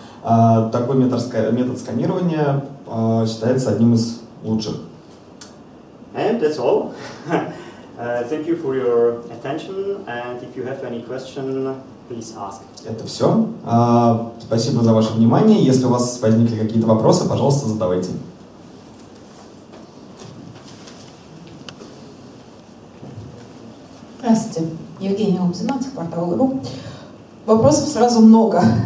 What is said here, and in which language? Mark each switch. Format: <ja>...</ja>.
<ru>Такой метод сканирования считается одним из лучших.</ru> <en>And that's all. Thank you for your attention, and if you have any question, please ask.</en> <ru>Это все. Спасибо за ваше внимание. Если у вас возникли какие-то вопросы, пожалуйста, задавайте. Здравствуйте, Евгения Лобзина, портал. Вопросов сразу много.</ru>